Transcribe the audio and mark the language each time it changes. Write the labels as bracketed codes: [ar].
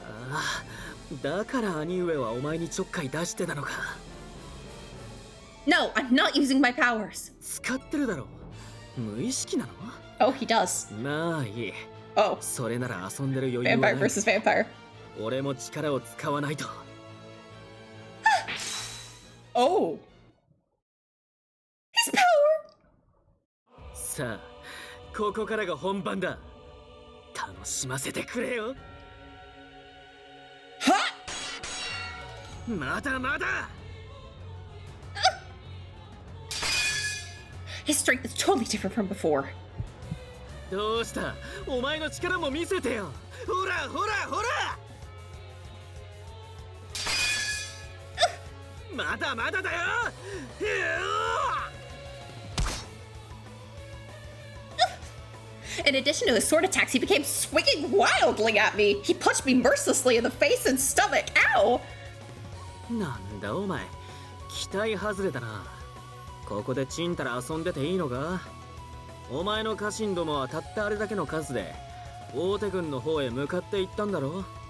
[ja] ああ、だから兄上はお前にちょっかい出してたのか。 [en] No, I'm not using my powers. [ja] 使ってるだろ。無意識なの？ [en] Oh, he does. [ja] まあいい。 [en] Oh. [ja] それなら遊んでる余裕はない。 [en] Vampire versus vampire. [ja] 俺も力を使わないと。 [en] Oh. His power. [ja] さあ、ここからが本番だ。楽しませてくれよ。は？まだまだ。 [en] His strength is totally different from before. [ja] どうした？お前の力も見せてよ。ほらほらほら。まだまだだよ。 [en] In addition to his sword attacks, he became swinging wildly at me. He punched me mercilessly in the face and stomach. Ow! [ja] なんだお前、期待外れだな。ここでちんたら遊んでていいのか？お前の家臣どもはたったあれだけの数で大手軍の方へ向かって行ったんだろ？